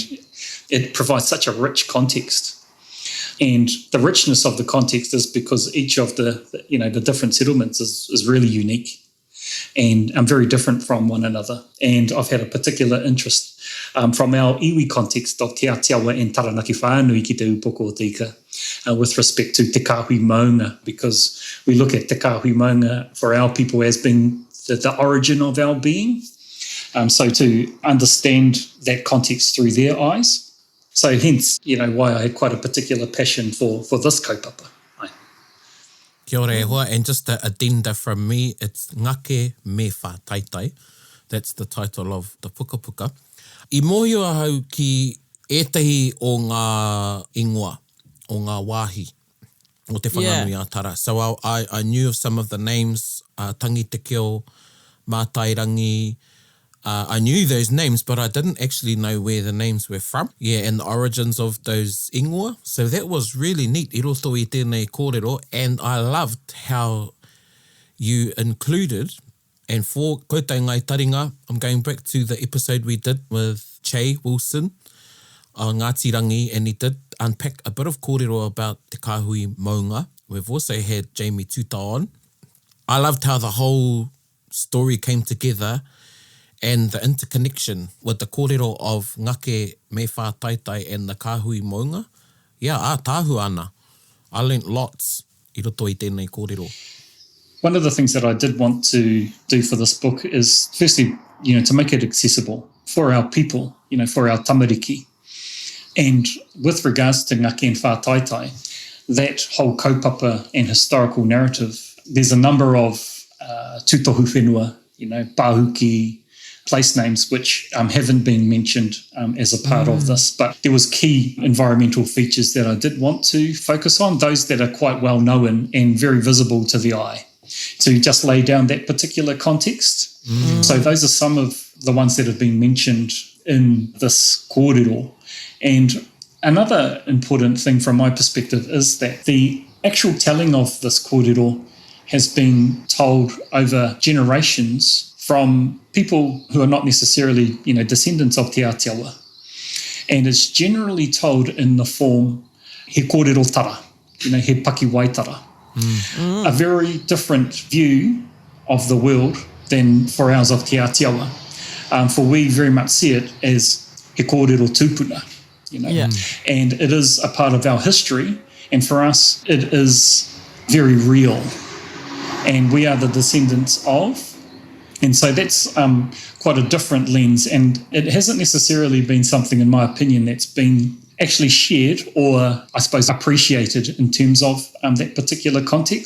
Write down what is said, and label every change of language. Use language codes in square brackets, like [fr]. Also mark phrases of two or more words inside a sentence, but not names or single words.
[en] It provides such a rich context. And the richness of the context is because each of the different settlements is really unique and very different from one another. And I've had a particular interest from our iwi context of Te Atiawa and Taranaki Whānui ki te upoko o te ika with respect to [mi] te kāhui maunga, [en] because we look at [mi] te kāhui maunga [en] for our people as being the origin of our being. So to understand that context through their eyes. So hence, why I had quite a particular passion for this kaupapa. [mi] Kia ora e hoa, [en] and just an addenda from me, it's Ngake me Whātaitai. That's the title of the puka. [mi] I mōhio hau ki ētahi o ngā ingoa, o ngā wāhi, o te whanganui a Tara. [en] So I knew of some of the names, Tangi Te Keo, Mātairangi. I knew those names, but I didn't actually know where the names were from. Yeah, and the origins of those ingoa. So that was really neat. [mi] I roto i tēnei kōrero. [en] And I loved how you included, and for [mi] koutou ngai taringa, [en] I'm going back to the episode we did with Che Wilson on Ngāti Rangi, and he did unpack a bit of kōrero about [mi] te kāhui maunga. [en] We've also had Jamie Tuta on. I loved how the whole story came together and the interconnection with the kōrero of Ngake me Whātaitai and the kāhui maunga. [mi] Yeah, tāhu ana. [en] I learnt lots [mi] I roto i tēnei kōrero. [en] One of the things that I did want to do for this book is, firstly, to make it accessible for our people, for our tamariki. And with regards to Ngake and Whātaitai, that whole kaupapa and historical narrative, there's a number of [mi] tūtohu whenua, [en] pāhuki, place names which haven't been mentioned as a part of this, but there was key environmental features that I did want to focus on, those that are quite well known and very visible to the eye, to just lay down that particular context. So those are some of the ones that have been mentioned in this kōrero. And another important thing from my perspective is that the actual telling of this kōrero has been told over generations from people who are not necessarily, descendants of Te Atiawa. And it's generally told in the form [mi] he kōrero tara, he paki waitara. [en] A very different view of the world than for ours of Te Atiawa. For we very much see it as [mi] he kōrero tūpuna, [en] and it is a part of our history, and for us it is very real. And we are the descendants of. And so that's quite a different lens, and it hasn't necessarily been something, in my opinion, that's been actually shared or, I suppose, appreciated in terms of that particular context.